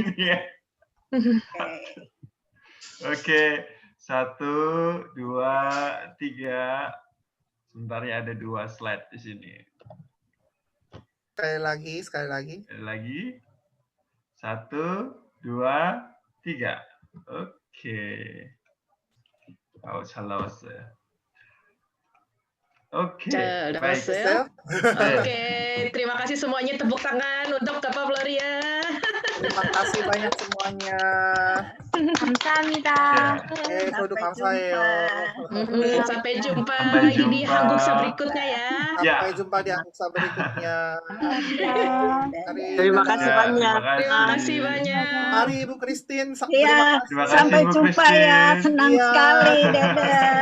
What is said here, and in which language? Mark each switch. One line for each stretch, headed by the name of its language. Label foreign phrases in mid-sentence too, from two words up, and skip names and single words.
Indonesian: Ya. Oke, 1, 2, 3. Sebentar ya, ada 2 slide di sini. Sekali lagi. 1, 2, 3. Oke.
Korean: 잘 나왔어요.
Indonesian: Oke, Udah baik. masuk. Oke, terima kasih semuanya, tepuk tangan untuk Kakak Floria. Terima kasih banyak semuanya.
Korean: 감사합니다. 저도 감사해요.
Indonesian: Sampai jumpa Sampai di jumpa. Hanguksa berikutnya ya. Sampai jumpa di Hanguksa berikutnya. Terima kasih banyak. Terima kasih banyak. Mari Ibu Christine. Iya, Terima kasih, sampai Bu jumpa Christine. ya. Senang Iya. sekali. Dadah.